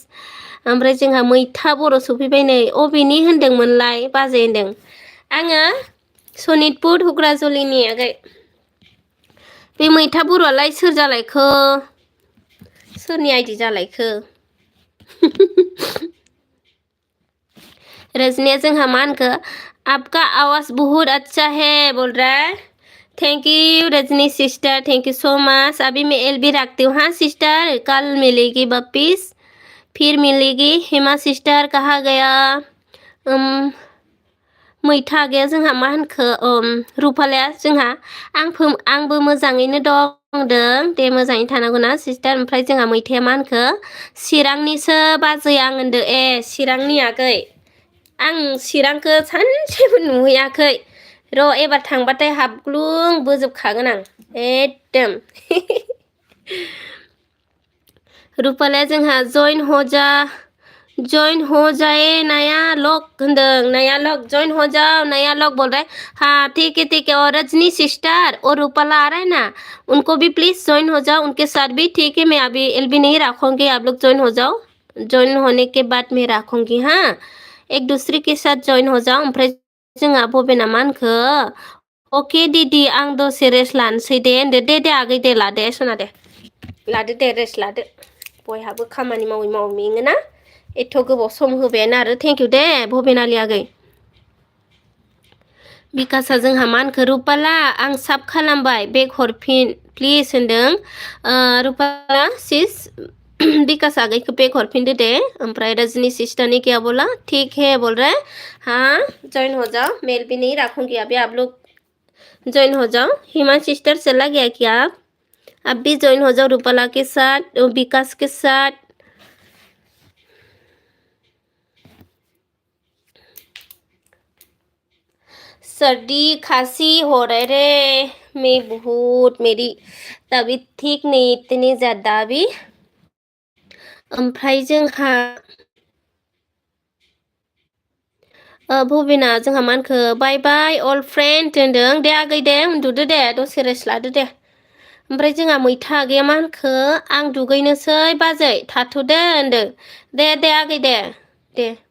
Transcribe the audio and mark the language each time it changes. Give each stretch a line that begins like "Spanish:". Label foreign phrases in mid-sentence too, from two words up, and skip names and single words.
Bodo: ओमफ्राय जोंहा मैथा बर' सफैबाय नै। अबेनि होनदोंमोनलाय बाजै होनदों? आङो सनितपुर हुग्राजुलिनि आगै। बे मैथा बर'आलाय सोर जालायखो? सोरनि आइदि जालायखो? रजनिया जोंहा मा होनखो
Hindi: आपका आवाज बहुत अच्छा है बोल रहा है।
English: Thank you Rajni sister, thank you so much.
Hindi: अभी मैं एलबी रखती हूँ हाँ सिस्टर, कल मिलेगी वापिस, फिर मिलेगी। हिमा सिस्टर कहाँ गया?
Bodo: मैथा गैया जोंहा मा होनखो रुपालाया जोंहा आंबो मोजाङैनो दं दे, मोजाङै थानांगौ ना सिस्टार। ओमफ्राय जोंहा मैथाया मा होनखो चिरांनिसो बाजै आं होनदो। ए चिरांनि आगै, आं चिरांखौ सानसेबो नुहैयाखै र', एबार थांबाथाय हाबग्लुं बोजोबखागोन आं एकदम। रुपालाया जोंहा
Hindi: जॉइन हो जाए नया लोग होनदों। नया लोग जॉइन हो जाओ, नया लोग बोल रहे हैं। हाँ ठीक है। और रजनी सिस्टर और रूपाला आ रहा है ना, उनको भी प्लीज ज्वाइन हो जाओ, उनके साथ भी ठीक है। मैं अभी एलबी नहीं रखूंगी, आप लोग ज्वाइन हो जाओ, ज्वाइन होने के बाद मैं रखूंगी। हाँ एक दूसरे के साथ ज्वाइन हो जाओ।
Bodo: ओमफ्राय जोंहा बबेना मा होनखो अके दिदि आं दसे रेस्ट लानोसै दे होनदो। दे दे आगै दे लादे सना दे, लादो दे रेस्ट लादो, बयहाबो खामानि मावै मावै मेङोना, एथ' गोबाव सम होबायानो आरो। थेंक इउ दे भबेनालि आगै। बिकासआ जोंहा मा होनखो रुपाला आं साब खालामबाय बेक हरफिन प्लिज होनदों रुपाला सिस विकास आगे को बेक हरफिनदो दे
Hindi: ओमफ्राय रजनी सिस्टर ने क्या बोला ठीक है बोल रहा है हाँ ज्वाइन हो जाओ मेल भी नहीं रखूंगी अभी आप लोग ज्वाइन हो जाओ हिमा सिस्टर चला गया क्या आप भी ज्वाइन हो जाओ रूपाला के साथ विकास के साथ सर्दी खांसी हो रहे रे मैं बहुत मेरी तबीयत ठीक नहीं इतनी ज़्यादा अभी
Bodo: ओमफ्राय जोंहा भबिना जोंहा मा होनखो
English: Bye bye all friend
Bodo: होनदों दे आगै दे उन्दुदो दे दसे रेस्ट लादो दे ओमफ्राय जोंहा मैथा आगैया मा होनखो आं दुगैनोसै बाजै थाथ'दो होनदों दे आगै दे